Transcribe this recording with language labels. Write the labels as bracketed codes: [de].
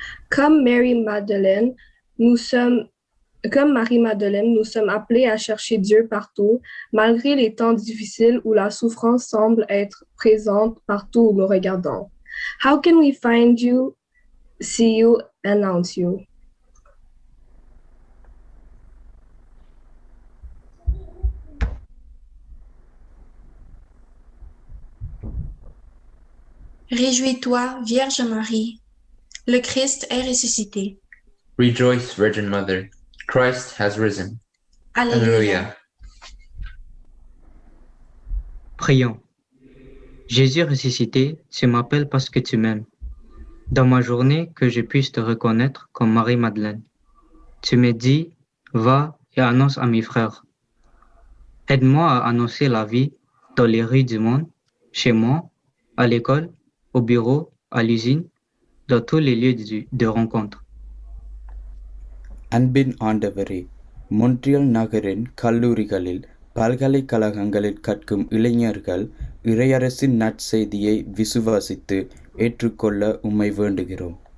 [fr] Comme Marie-Madeleine, nous sommes appelés à chercher Dieu partout, malgré les temps difficiles où la souffrance semble être présente partout où nous regardons. [en] How can we find you, see you, announce you? [fr] Réjouis-toi, Vierge Marie, le Christ est ressuscité. [en] Rejoice, Virgin Mother, Christ has risen. [la] Alléluia. [fr] Prions. Jésus ressuscité, tu m'appelles parce que tu m'aimes. Dans ma journée, que je puisse te reconnaître comme Marie-Madeleine. Tu me dis, va et annonce à mes frères. Aide-moi à annoncer la vie dans les rues du monde, chez moi, à l'école, au bureau, à l'usine, dans tous les lieux de rencontre. [ta] அன்பின் ஆண்டவரே, மொன்றியல் நகரின் கல்லூரிகளில் பல்கலைக்கழகங்களில் கற்கும் இளைஞர்கள் இறையரசின் நற்செய்தியை விசுவாசித்து ஏற்றுக்கொள்ள உம்மை வேண்டுகிறோம்.